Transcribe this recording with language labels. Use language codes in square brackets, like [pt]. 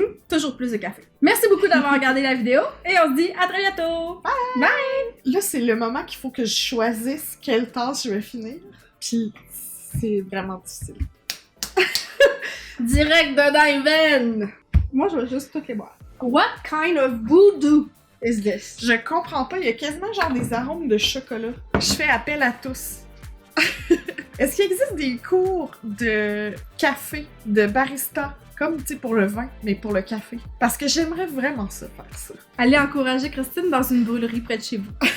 [fr] Toujours plus de café. Merci beaucoup d'avoir regardé la vidéo et on se dit à très bientôt. Là, c'est le moment qu'il faut que je choisisse quelle tâche je vais finir. Puis, c'est vraiment difficile. Direct dedans les veines. Moi, je vais juste toutes les boire. [en] What kind of voodoo is this? [fr] Je comprends pas, il y a quasiment genre des arômes de chocolat. Je fais appel à tous. Est-ce qu'il existe des cours de café, de barista, comme tu sais pour le vin, mais pour le café? Parce que j'aimerais vraiment ça, faire ça. Allez encourager Christine dans une brûlerie près de chez vous.